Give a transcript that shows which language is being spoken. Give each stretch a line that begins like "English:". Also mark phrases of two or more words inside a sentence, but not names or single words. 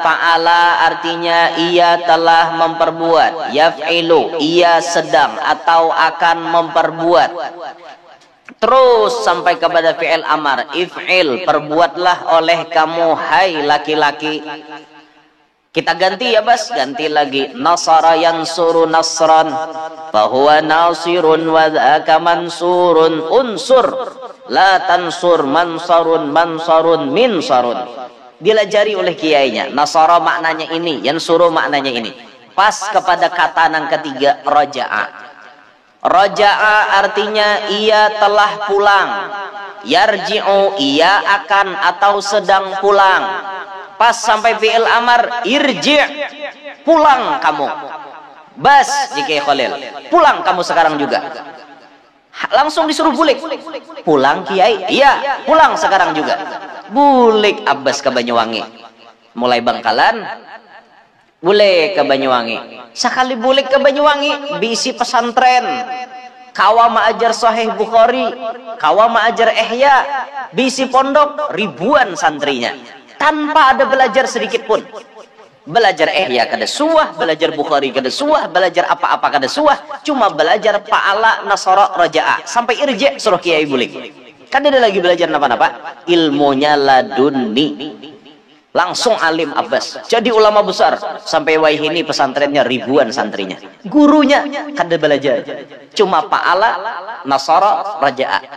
Indonesian: Fa'ala artinya ia telah memperbuat. Yaf'ilu, ia sedang atau akan memperbuat. Terus sampai kepada
Arabic: فعل أمر,
Indonesian: if'il, perbuatlah oleh kamu hai laki-laki. Kita ganti ya Bas, ganti lagi.
Arabic: نصر ينصر نصرا فهو ناصر وذاك منصور. Unsur, la tansur mansarun mansarun minsarun.
Banjar: Dilajari oleh kiainya.
Indonesian: Nasara maknanya ini, yansuru maknanya ini. Pas kepada kata yang ketiga, raja'a. Raja'a artinya ia telah pulang. Yarji'u ia akan atau sedang pulang. Pas sampai
Arabic: فعل أمر,
Indonesian: irji' pulang kamu. Bas jika Khalil, pulang kamu sekarang juga.
Banjar: Langsung disuruh bulik.
Indonesian: Pulang Kiai?
Banjar: Iya, pulang sekarang juga. Bulik Abbas ke Banyuwangi. Mulai Bangkalan bulik ke Banyuwangi. Sekali bulik ke Banyuwangi bisi pesantren. Kawa ma'ajar Sahih Bukhari, kawa ma'ajar Ihya, bisi pondok ribuan santrinya. Tanpa ada belajar sedikit pun. Belajar Ihya kada suah, belajar Bukhari kada suah, belajar apa-apa kada suah, cuma belajar
Arabic: فعل نصر رجع
Banjar: sampai irji' suruh Kiai bulik.
Indonesian: Kan dia lagi belajar apa-apa? Ilmunya laduni. Langsung alim Abbas. Jadi ulama besar. Sampai Waihini pesantrennya ribuan santrinya. Gurunya kan dia belajar. Cuma Pa'ala, Nasara, Raja'a.